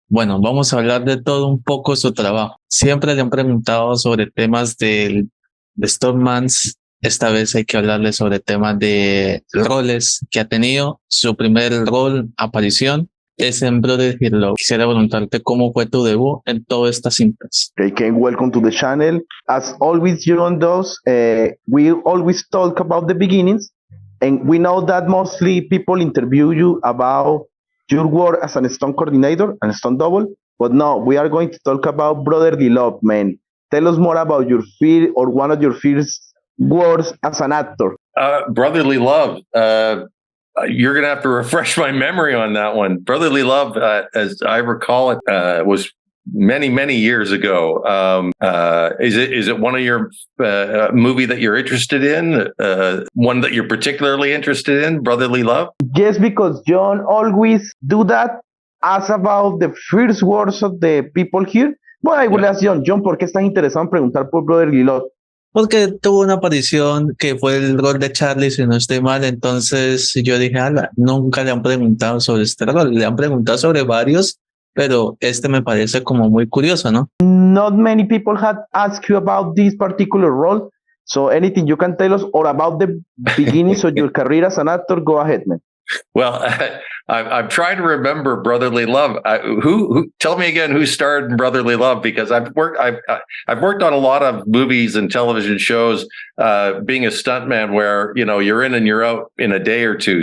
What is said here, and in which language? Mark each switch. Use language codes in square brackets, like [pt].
[es] Bueno, vamos a hablar de todo un poco su trabajo. Siempre le han preguntado sobre temas de Stockmans. Esta vez hay que hablarle sobre temas de roles que ha tenido. Su primer rol, aparición, es en Brotherhood Love. Quisiera preguntarte cómo fue tu debut en todas estas cintas. [en] Okay, Ken, welcome to the channel. As always, John does, we always talk about the beginnings, and we know that mostly people interview you about your work as an stunt coordinator and stunt double, but no, we are going to talk about Brotherly Love, man. Tell us more about your fear or one of your first works as an actor. Brotherly Love. You're going to have to refresh my memory on that one. Brotherly Love, as I recall it, was many years ago. Is it one of your movie that you're interested in? One that you're particularly interested in, Brotherly Love? Yes, because John always do that. Ask about the first words of the people here. But I will ask John, [es] ¿por qué estás interesado en preguntar por Brotherly Love? Porque tuvo una aparición que fue el rol de Charlie, si no estoy mal. Entonces yo dije, ala, nunca le han preguntado sobre este rol. Le han preguntado sobre varios, pero este me parece como muy curioso, ¿no? [en] Not many people had asked you about this particular role. So anything you can tell us or about the beginnings of your career as an actor, go ahead, man. Well, I'm trying to remember Brotherly Love. Who? Tell me again who starred in Brotherly Love, because I've worked on a lot of movies and television shows, being a stuntman where you're in and you're out in a day or two.